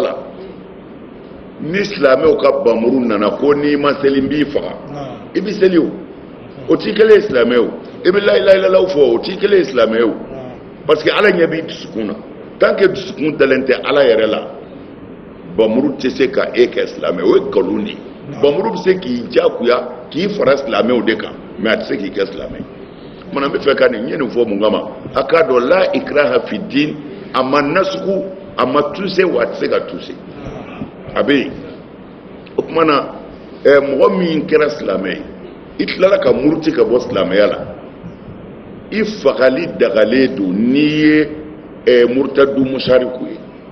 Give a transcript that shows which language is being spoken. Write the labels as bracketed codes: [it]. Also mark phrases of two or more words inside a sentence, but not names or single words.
[bm] la ni silamɛw ka bamuru nana ko n'i ma seli n b'i faga i bɛ seli o t'i kelen ye silamɛ o i bɛ layilayilaw fɔ o t'i kelen ye silamɛ o parce que ala ɲɛ b'i dusukun na [fr] tant que [bm] dusukun dalen tɛ ala yɛrɛ la bamuru tɛ se ka e kɛ silamɛ o ye nkalon de ye bamuru bɛ se k'i jagoya k'i fara silamɛw de kan mais a tɛ se k'i kɛ silamɛ mana n bɛ fɛ ka nin n ye nin fɔ mun kama a k'a dɔn [ar] لا إكراه في الدين [bm] a ma nasugu a ma tuse wa a tɛ se ka tuse a bɛ yen o tuma na mɔgɔ min kɛra silamɛ ye i tilala ka muruti ka bɔ silamɛya la i fagali dagalen don n'i ye murtadu musariku ye